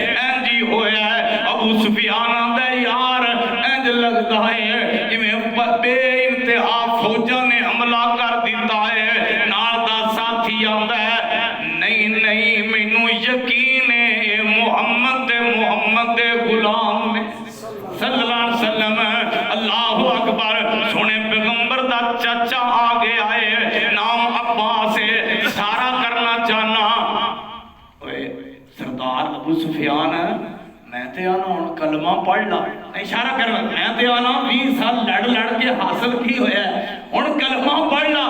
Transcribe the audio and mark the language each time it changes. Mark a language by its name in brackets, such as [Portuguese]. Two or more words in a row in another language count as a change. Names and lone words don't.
[Punjabi] انج ہی ہویا ابو سفیان آندا یار انج لگدا ہے جویں بے انتہا فوجاں نے حملہ کر دتا ہے. نال دا ساتھی آندا نہیں نہیں مینوں یقین ہے محمد دے غلام نے [Arabic] صلى الله عليه وسلم. الله أكبر. [Punjabi] سونے پیغمبر دا چاچا آ گیا ہے، نام عباس ہے. اشارہ کرنا چاہنا اوئے سردار ابو سفیان میں تے آنا ہن کلمہ پڑھ لا. اشارہ کرنا میں تے آنا 20 سال لڑ کے حاصل کی ہویا ہن کلمہ پڑھ لا.